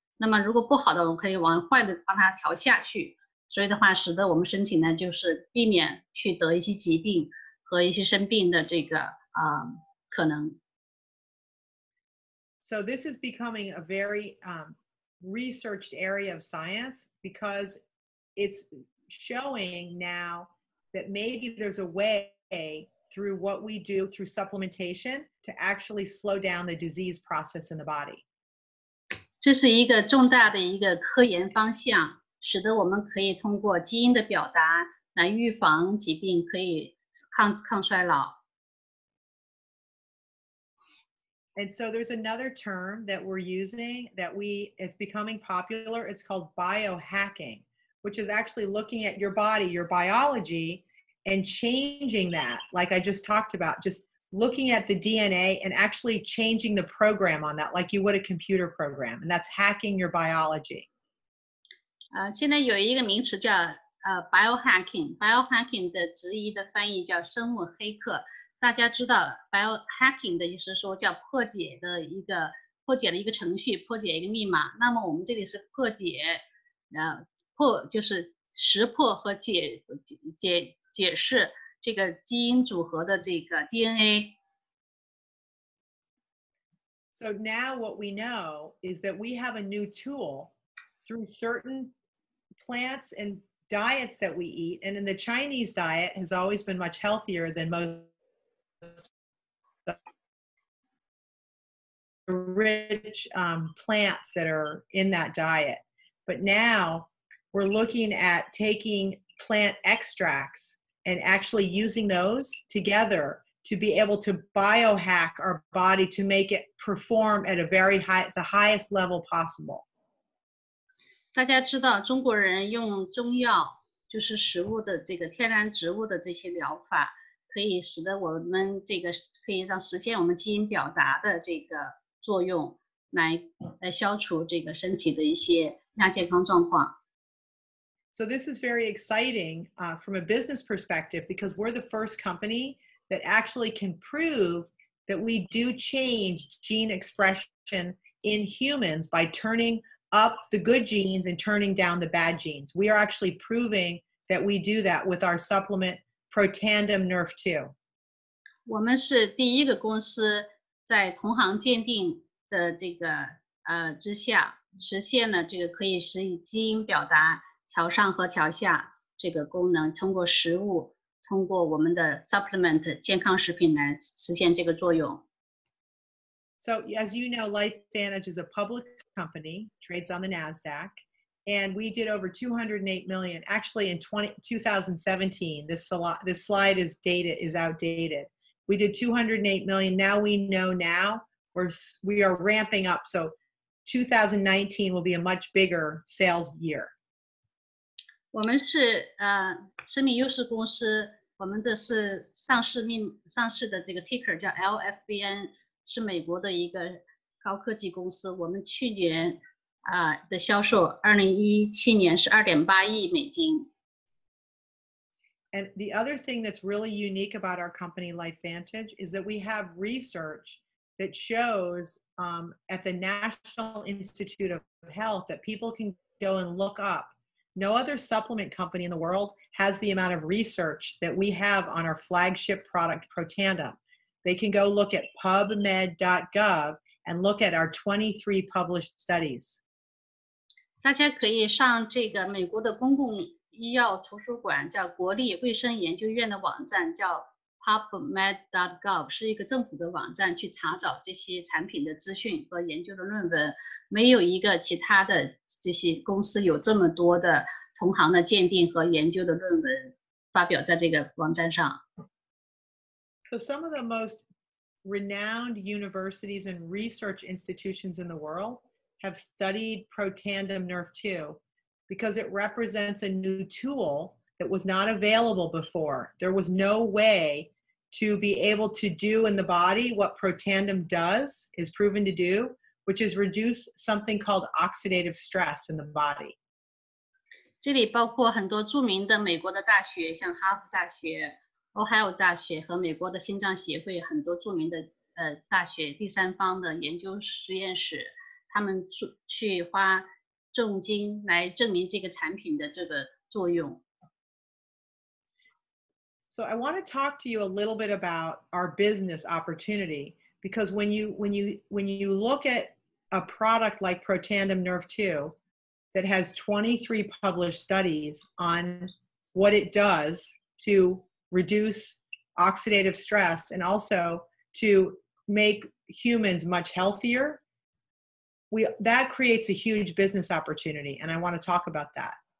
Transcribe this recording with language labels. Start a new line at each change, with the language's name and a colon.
Chinese: 那么如果不好的，我们可以往坏的帮它调下去。所以的话，使得我们身体呢，就是避免去得一些疾病和一些生病的这个可能。
English: So this is becoming a very researched area of science, because it's showing now that maybe there's a way through what we do through supplementation to actually slow down the disease process in the body.
Chinese: 这是一个重大的一个科研方向，使得我们可以通过基因的表达来预防疾病，可以抗衰老。
English: And so there's another term that we're using that it's becoming popular. It's called biohacking, which is actually looking at your body, your biology, and changing that, like I just talked about, just looking at the DNA and actually changing the program on that, like you would a computer program, and that's hacking your biology.
Chinese: 现在有一个名词叫biohacking 的直译的翻译叫生物黑客。大家知道 biohacking 的意思说叫破解了一个程序，破解一个密码。那么我们这里是破解，就是识破和解释这个基因组合的这个 DNA。
English: So now what we know is that we have a new tool through certain plants and diets that we eat. And in the Chinese diet has always been much healthier than most rich plants that are in that diet. But now we're looking at taking plant extracts and actually using those together to be able to biohack our body to make it perform at the highest level possible.
Chinese: 大家知道中国人用中药，就是食物的这个天然植物的这些疗法，可以使得我们这个可以实现我们基因表达的这个作用，来消除这个身体的一些亚健康状况。
English: So this is very exciting from a business perspective because we're the first company that actually can prove that we do change gene expression in humans by turning up the good genes and turning down the bad genes. We are actually proving that we do that with our supplement Protandim Nerf 2.
Chinese: 我们是第一个公司在同行鉴定的这个之下，实现了这个可以使基因表达调上和调下这个功能，通过食物，通过我们的 supplement 健康食品来实现这个作用。
English: So as you know, LifeVantage is a public company, trades on the NASDAQ, and we did over 208 million. Actually, in 2017, this slide is outdated. We did 208 million. Now we know we are ramping up. So 2019 will be a much bigger sales year.
Chinese: 我们是生命优势公司，我们的是上市的这个 ticker 叫 LFVN， 是美国的一个高科技公司。我们去年的销售，2017年是2.8亿美金。
English: And the other thing that's really unique about our company, LifeVantage, is that we have research that shows at the National Institute of Health that people can go and look up. No other supplement company in the world has the amount of research that we have on our flagship product, Protandim. They can go look at pubmed.gov and look at our 23 published studies.
Chinese: 大家可以上这个美国的公共医药图书馆，叫国立卫生研究院的网站，叫 pubmed.gov， 是一个政府的网站，去查找这些产品的资讯和研究的论文。没有一个其他的这些公司有这么多的同行的鉴定和研究的论文发表在这个网站上。
English: So some of the most renowned universities and research institutions in the world have studied Protandim Nerf 2 because it represents a new tool that was not available before. There was no way to be able to do in the body what Protandim does, is proven to do, which is reduce something called oxidative stress in the body.
Chinese: 这里包括很多著名的美国的大学，像哈佛大学、Ohio 大学和美国的心脏协会，很多著名的大学第三方的研究实验室，他们去花重金来证明这个产品的这个作用。
English: So I want to talk to you a little bit about our business opportunity, because when you look at a product like Protandim Nerf 2 that has 23 published studies on what it does to reduce oxidative stress and also to make humans much healthier, that creates a huge business opportunity, and I want to talk about that.